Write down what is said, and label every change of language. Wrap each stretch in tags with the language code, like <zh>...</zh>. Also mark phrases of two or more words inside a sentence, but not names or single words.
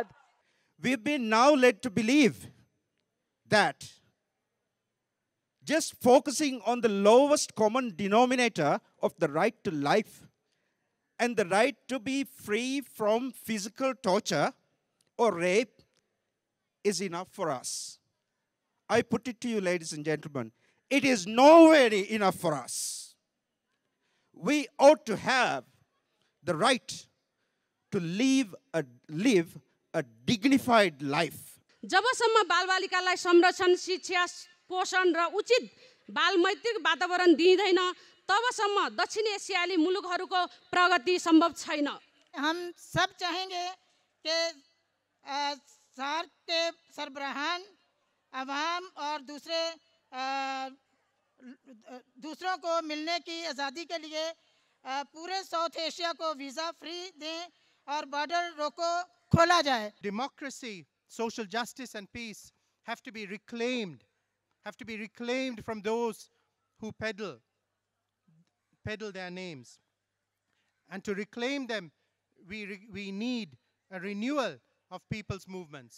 <en>We've been now led to believe that just focusing on the lowest common denominator of the right to life and the right to be free from physical torture or rape is enough for us. I put it to you, ladies and gentlemen, it is nowhere enough for us. We ought to have the right to live a dignified life.</en> <ne>जबसम्म बालबालिकालाई संरक्षण, शिक्षा, पोषण र उचित बालमैत्रिक वातावरण दिइदैन तबसम्म दक्षिण एशियाली मुलुकहरूको प्रगति संभव छैन।</ne> <ur>ہم سب چاہیں گے کہ سارک کے سربراہان عوام اور دوسروں کو ملنے کی آزادی کے لیے پورے ساؤتھ ایشیا کو</ur> <en>visa free</en> <ur>دیں اور بارڈر روکو کھولا جائے.</ur> <en>Democracy, social justice and peace have to be reclaimed from those who peddle their names. And to reclaim them, we need a renewal of people's movements.</en>